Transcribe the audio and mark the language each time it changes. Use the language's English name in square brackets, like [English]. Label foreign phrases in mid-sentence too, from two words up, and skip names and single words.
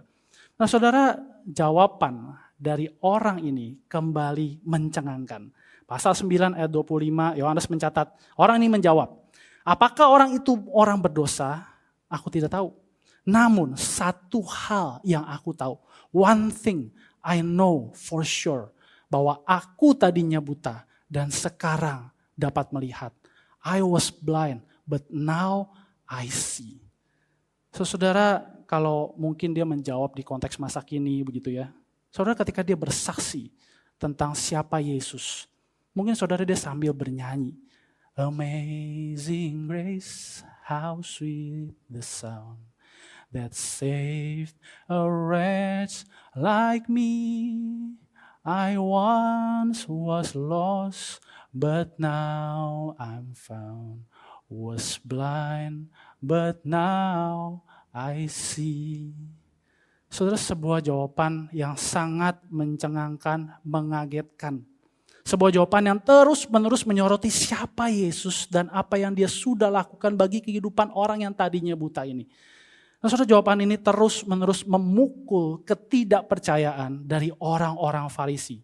[Indonesian] Nah saudara, jawaban dari orang ini kembali mencengangkan. Pasal 9 ayat 25, Yohanes mencatat, orang ini menjawab, apakah orang itu orang berdosa? Aku tidak tahu. Namun satu hal yang aku tahu, [English] one thing I know for sure, [Indonesian] bahwa aku tadinya buta dan sekarang dapat melihat. [English] I was blind, but now I see. [Indonesian] Saudara, kalau mungkin dia menjawab di konteks masa kini begitu ya. Saudara, ketika dia bersaksi tentang siapa Yesus, mungkin saudara dia sambil bernyanyi. [English] Amazing grace, how sweet the sound that saved a wretch like me. I once was lost, but now I'm found. Was blind, but now I see. [Indonesian] Saudara, sebuah jawaban yang sangat mencengangkan, mengagetkan. Sebuah jawaban yang terus-menerus menyoroti siapa Yesus dan apa yang dia sudah lakukan bagi kehidupan orang yang tadinya buta ini. Nah, saudara, jawaban ini terus-menerus memukul ketidakpercayaan dari orang-orang Farisi.